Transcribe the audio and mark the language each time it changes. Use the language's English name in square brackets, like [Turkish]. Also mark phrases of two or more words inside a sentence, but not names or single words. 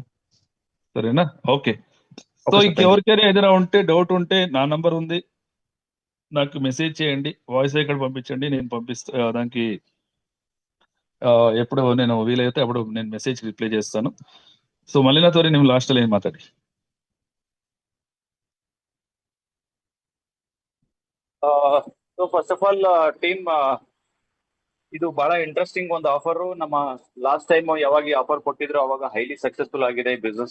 [Telugu] సరేనా? ఓకే. సో ఇంకెవరికైనా ఏదైనా ఉంటే, డౌట్ ఉంటే నా నంబర్ ఉంది, నాకు మెసేజ్ చేయండి, [English] voice record [Telugu] పంపించండి, నేను పంపిస్తా. దానికి ఎప్పుడు నేను వీలైతే అప్పుడు నేను [English] message reply [Telugu] చేస్తాను. సో మళ్ళీ నాతో [Kannada] ನೀವು ಲಾಸ್ಟ್ ಅಲ್ಲಿ ಏನು ಮಾತಾಡಿ. ಸೊ [English] first of all team, [Kannada] ಇದು ಬಹಳ ಇಂಟ್ರೆಸ್ಟಿಂಗ್ ಒಂದು ಆಫರ್. ನಮ್ಮ [English] last time [Kannada] ಯಾವಾಗ ಈ ಆಫರ್ ಕೊಟ್ಟಿದ್ರು ಅವಾಗ [English] highly successful [Kannada] ಆಗಿದೆ ಈ ಬಿಸ್ನೆಸ್.